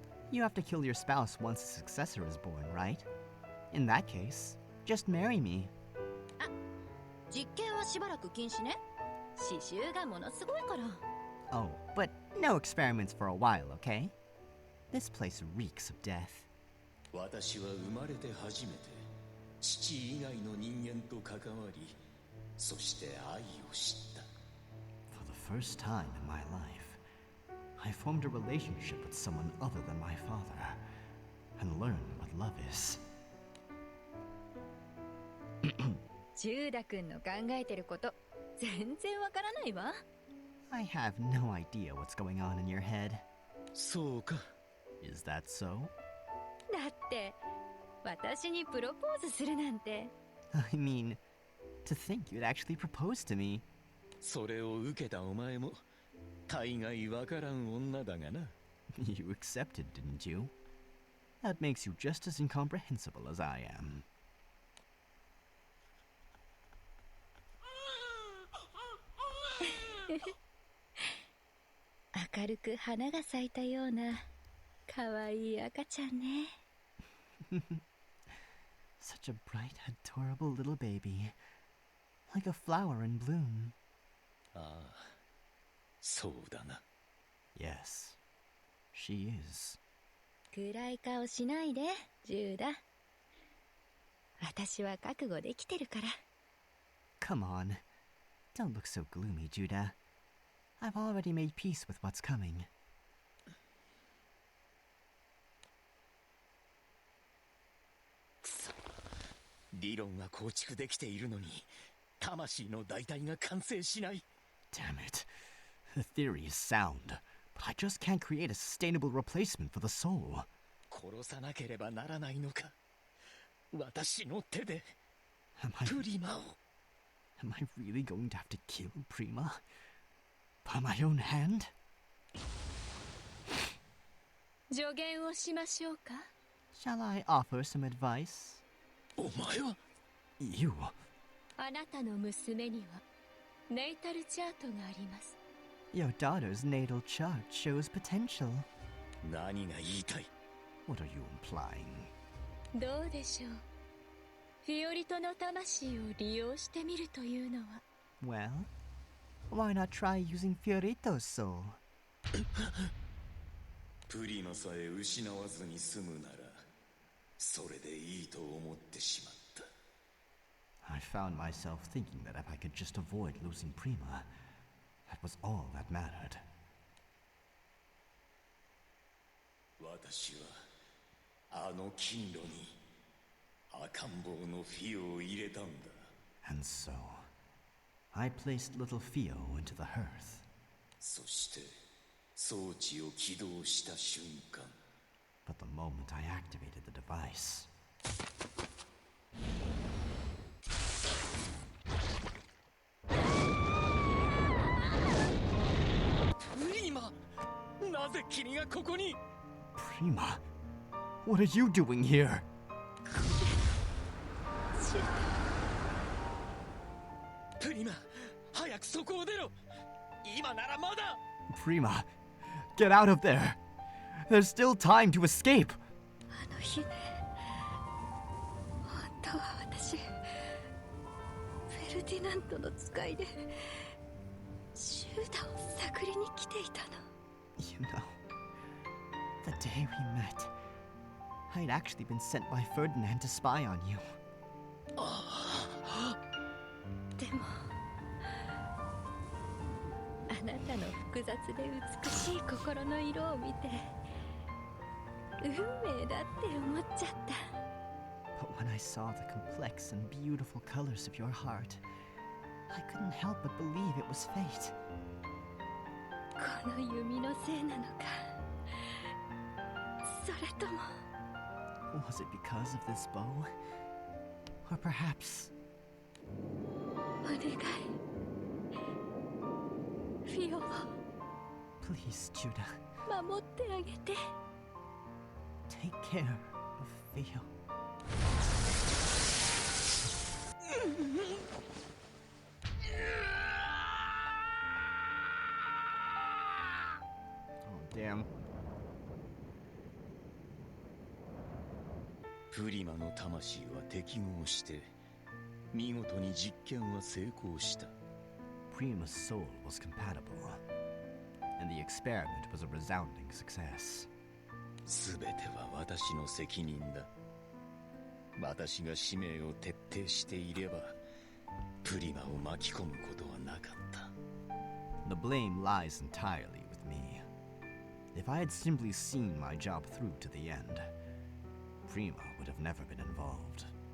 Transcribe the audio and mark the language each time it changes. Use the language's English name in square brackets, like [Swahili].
[English] You have to kill your spouse once a successor is born, right? In that case, Just marry me. [Japanese] 実験はしばらく禁止ね。刺繍がものすごいから。 [English] Oh, but no experiments for a while, okay? This place reeks of death. [Japanese] 私は生まれて初めて父以外の人間と関わり、そして愛を知った。 [English] For the first time in my life, I formed a relationship with someone other than my father, and learned what love is. [Japanese] ジューダ君の考えてること全然わからないわ。 [English] I have no idea what's going on in your head. [Japanese] そうか。 [English] Is that so? [Japanese] だって私にプロポーズするなんて。 [English] I mean, to think you'd actually propose to me. [Japanese] それを受けたお前も大概わからん女だがな。 [English] You accepted, didn't you? That makes you just as incomprehensible as I am. [Japanese] 明るく花が咲いたような可愛い赤ちゃんね。 [English] Such a bright, adorable little baby. Like a flower in bloom. [Japanese] ああ、そうだな。 [English] Yes, she is. [Japanese] 暗い顔しないで、ジューダ。私は覚悟できてるから。 [English] Come on. Don't look so gloomy, Judah. I've already made peace with what's coming. [Japanese] 理論は構築できているのに、魂の代替が完成しない。 [English] Damn it. The theory is sound, but I just can't create a sustainable replacement for the soul. [Japanese] 殺さなければならないのか。私の手で [English] Am [Japanese] プリマを。 [English] I really going to have to kill Prima? By my own hand? [Japanese] 助言をしましょうか。 [English] Shall I offer some advice? [Japanese] お前は [English] You? [Japanese] あなたの娘にはネイタルチャートがあります。 [English] Your daughter's natal chart shows potential. [Japanese] 何が言いたい？ [English] What are you implying? [Japanese] どうでしょう。フィオリトの魂を利用してみるというのは。 [English] Well, why not try using Fiorito's soul? [Japanese] プリマさえ失わずに済むなら、それでいいと思ってしまった。 [English] I found myself thinking that if I could just avoid losing Prima, that was all that mattered. [Japanese] 私はあの金炉に赤ん坊のフィオを入れたんだ。 [English] And so, I placed little Fio into the hearth. [Japanese] そして装置を起動した瞬間。 [English] But the moment I activated the device, [Japanese] プリマ、なぜ君がここに？ [English] Prima, what are you doing here? [Japanese] プリマ、早くそこを出ろ。今ならまだ。 [English] Prima, get out of there. There's still time to escape. [Japanese] あの日ね、本当は私フェルディナントの使いでシューダを探りに来ていたの。 [English] You know, the day we met, I'd actually been sent by Ferdinand to spy on you. [Japanese] でもあなたの複雑で美しい心の色を見て運命だって思っちゃった。 [English] But when I saw the complex and beautiful colors of your heart, I couldn't help but believe it was fate. [Japanese] この弓のせいなのか、それとも [English] Was it because of this bow? Or perhaps... [Japanese] お願いフィオを [English] Please, Judah, [Japanese] 守ってあげて。 [English] take care of Theo. Oh, damn. [Japanese] プリマの魂は適合して見事に実験は成功した。 [English] Prima's soul was compatible, and the experiment was a resounding success. [Japanese] 全ては私の責任だ。私が使命を徹底していればプリマを巻き込むことはなかった。 [English] The blame lies entirely with me. If I had simply seen my job through to the end, Prima would have never been involved.